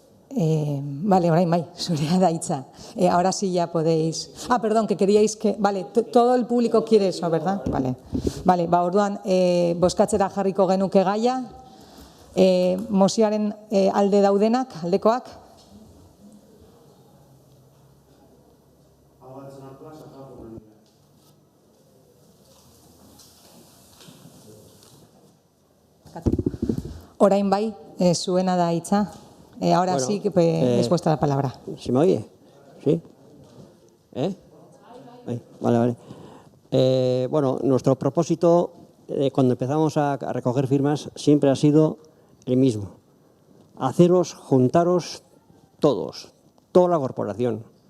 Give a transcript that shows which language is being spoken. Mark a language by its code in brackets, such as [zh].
[eu] Vale, orain bai, zurea da hitza. [es] Ahora sí ya podéis... perdón, que queríais que... Vale, todo el público quiere eso, ¿verdad? [eu] Vale, orduan, bozkatzera jarriko genuke gaia. Mozioaren alde daudenak, aldekoak? Orain bai, zuena da hitza. [es] Ahora Bueno, sí que es vuestra la palabra. ¿Se me oye? ¿Sí? Ahí, vale. Bueno, nuestro propósito cuando empezamos a recoger firmas siempre ha sido el mismo. Juntaros todos, toda la corporación.